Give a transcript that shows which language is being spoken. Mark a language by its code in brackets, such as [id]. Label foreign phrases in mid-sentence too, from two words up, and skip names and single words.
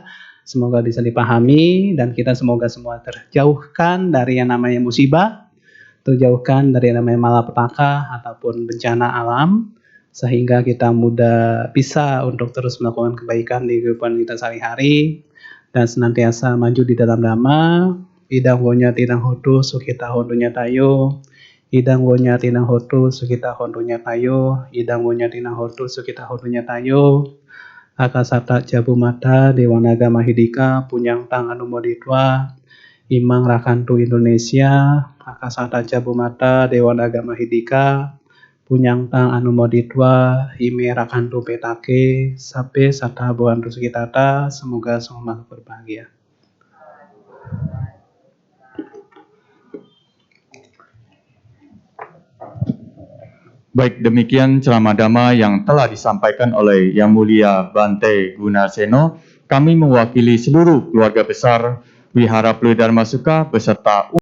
[id] Semoga bisa dipahami dan kita semoga semua terjauhkan dari yang namanya musibah, terjauhkan dari yang namanya malapetaka ataupun bencana alam, sehingga kita mudah bisa untuk terus melakukan kebaikan di kehidupan kita sehari-hari dan senantiasa maju di dalam dhamma. [pi] Idang wonya tinang hotu sukita hondunya tayo, idang wonya tinang hotu sukita hondunya tayo, idang wonya tinang hotu sukita hondunya tayo. Akasata jabu mata Dewanaga Mahidika Punyang Tang Anumoditwa Imang Rakantu Indonesia Akasata jabu mata Dewanaga Mahidika Punyang Tang Anumoditwa Ime Rakantu Petake Sape Sata Buantu Sukitata. [id] Semoga semua makhluk berbahagia. Baik, demikian ceramah dhamma yang telah disampaikan oleh Yang Mulia Bante Gunaseno. Kami mewakili seluruh keluarga besar Wihara Peludar Masuka beserta